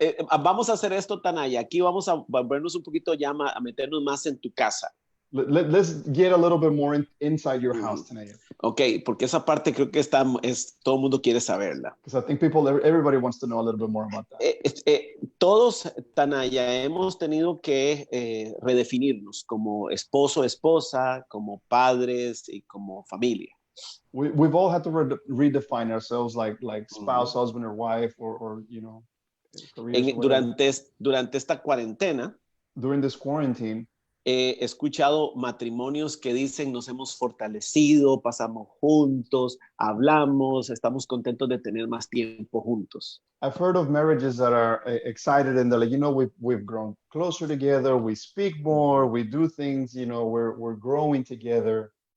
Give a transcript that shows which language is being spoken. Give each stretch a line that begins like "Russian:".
Spanish: Vamos a hacer esto, Tanaya. Aquí vamos a volvernos un poquito ya a meternos más en tu casa.
English: Let's get a little bit more inside your house, Tanaya.
Spanish: Okay, porque esa parte creo que todo el mundo quiere saberla.
English: Because I think everybody wants to know a little bit more about that.
Spanish: Todos, Tanaya, hemos tenido que redefinirnos como esposo, esposa, como padres y como familia.
English: We've all had to redefine ourselves like spouse, husband or wife, or you know,
Spanish: durante esta cuarentena,
English: during this quarantine,
Spanish: he escuchado matrimonios que dicen nos hemos fortalecido, pasamos juntos, hablamos, estamos contentos de tener más tiempo juntos.
English: I've heard of marriages that are excited and they're like, you know, we've grown closer together, we speak more, we do things, you know, we're growing together.